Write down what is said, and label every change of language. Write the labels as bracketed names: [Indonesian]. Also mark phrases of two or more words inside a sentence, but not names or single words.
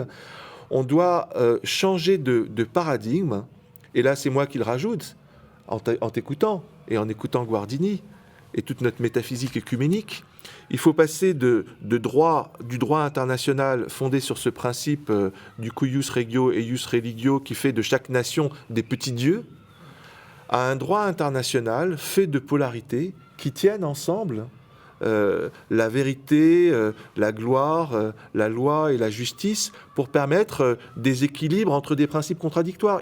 [French] On doit changer de paradigme. » Et là, c'est moi qui le rajoute, en t'écoutant et en écoutant Guardini et toute notre métaphysique œcuménique. Il faut passer du droit international fondé sur ce principe du [Latin] cuius regio et ius religio [French] qui fait de chaque nation des petits dieux, à un droit international fait de polarités qui tiennent ensemble la vérité, la gloire, la loi et la justice pour permettre des équilibres entre des principes contradictoires.